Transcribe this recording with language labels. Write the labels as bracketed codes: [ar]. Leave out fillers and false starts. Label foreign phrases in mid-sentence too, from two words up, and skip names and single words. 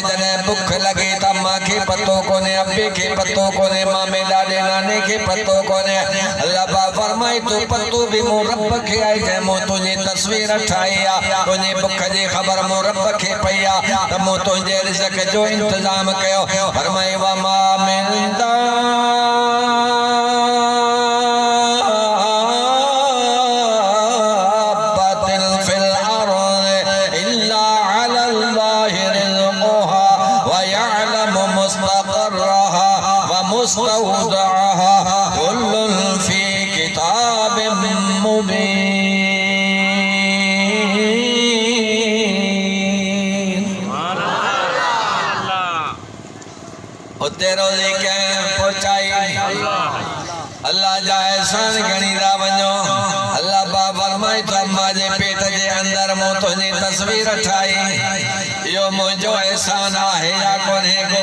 [sd] जॾहिं बुख लगे त मां खे पतो कोने अब्बे खे पतो कोने मामे ॾाॾे नाने खे पतो कोने। अल्लाह पाक फरमाए तो पतो भी मूं रब खे आहे जंहिं मूं तुंहिंजी तस्वीर ठाही आहे। तुंहिंजी बुख जी ख़बर मूं रब खे पई आहे त मूं तुंहिंजे रिज़्क़ जो इंतज़ाम कयो। [ar] फरमाए وما من دابة في الأرض إلا على الله رزقها ويعلم مستقرها ومستودعها كل في كتاب مبين. [sd] उते रोज़ी कंहिं पहुचाई। अल्लाह जा एहसान गणी था वञो। अल्लाह पाक फरमाए तो अम्मा जे पेट जे अंदर मूं तुंहिंजी तस्वीर ठाही। इहो मुंहिंजो एहसान आहे या कोन्हे को?